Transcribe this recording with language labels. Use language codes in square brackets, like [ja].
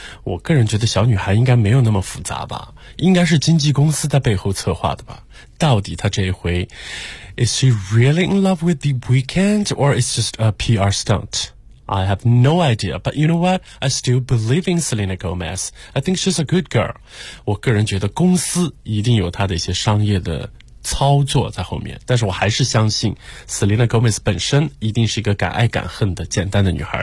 [zh] 我个人觉得小女孩应该没有那么复杂吧，应该是经纪公司在背后策划的吧。到底她这一回 [en] Is she really in love with The Weeknd or is just a PR stunt? I have no idea, but you know what? I still believe in Selena Gomez. I think she's a good girl. [zh] 我个人觉得公司一定有她的一些商业的操作在后面，但是我还是相信 Selena Gomez 本身一定是一个敢爱敢恨的简单的女孩。